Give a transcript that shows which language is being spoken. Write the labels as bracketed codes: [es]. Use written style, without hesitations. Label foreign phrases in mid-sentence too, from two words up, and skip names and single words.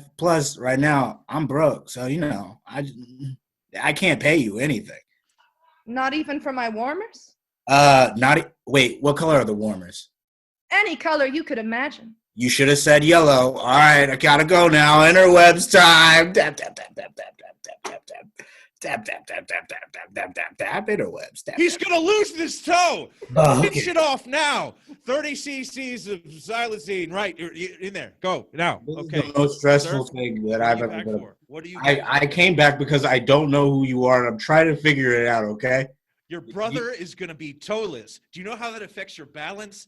[en] Plus, right now I'm broke, so you know I can't pay you anything. Not even for my warmers? Wait, what color are the warmers? Any color you could imagine. You should have said yellow. All right, I gotta go now. Interwebs time. Tap tap tap tap tap tap tap tap tap Tap, tap, tap, tap, tap, tap, tap, tap, tap, interwebs. Tap, He's tap. gonna lose this toe. Oh, Pinch okay. it off now. 30 cc's of xylazine. Right, you're in there. Go now. This Okay. is the most stressful Sir, thing that What are I've you ever back done. for? What are you back I came back because I don't know who you are, and I'm trying to figure it out, okay? Your brother is going to be toeless. Do you know how that affects your balance?